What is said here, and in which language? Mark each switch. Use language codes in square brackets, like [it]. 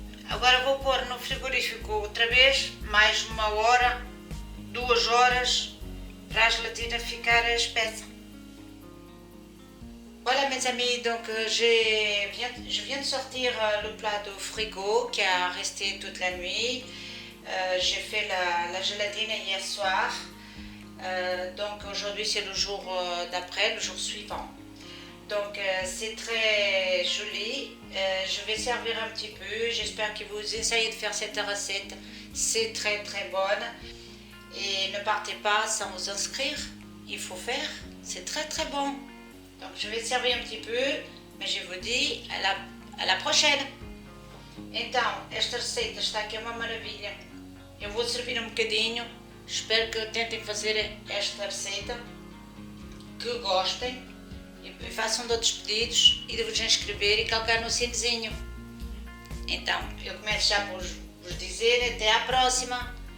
[pt] Agora vou pôr no frigorífico outra vez, mais 1 hora, 2 horas, para a gelatina ficar espessa. [fr] Voilà mes amis, donc je viens de sortir le plat du frigo qui a resté toute la nuit. J'ai fait la gélatine hier soir. Donc aujourd'hui c'est le jour d'après, le jour suivant. Donc c'est très joli. Je vais servir un petit peu. J'espère que vous essayez de faire cette recette. C'est très très bonne. Et ne partez pas sans vous inscrire. Il faut faire. C'est très très bon. Donc je vais servir un petit peu, mas je vous dis à la prochaine. [pt] Então, esta receita está aqui uma maravilha. Eu vou servir um bocadinho. Espero que tentem fazer esta receita, que gostem e façam de outros pedidos e de vos inscrever e clicar no sininho. Então, eu começo já por vos dizer até à próxima.